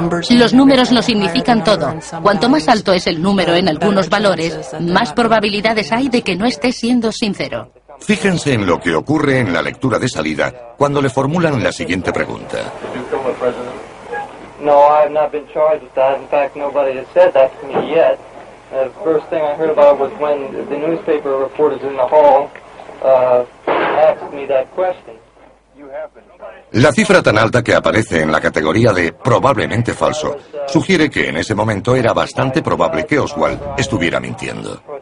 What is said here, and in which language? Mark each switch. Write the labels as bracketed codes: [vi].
[es] Los números los indican todo. Cuanto más alto es el número en algunos valores, más probabilidades hay de que no esté siendo sincero. Fíjense en lo que ocurre en la lectura de salida cuando le formulan la siguiente pregunta. [en] No, I have not been charged with that. In fact, nobody has said that to me yet. The first thing I heard about was when the newspaper reporters in the hall asked me that question. [es] La cifra tan alta que aparece en la categoría de probablemente falso sugiere que en ese momento era bastante probable que Oswald estuviera mintiendo.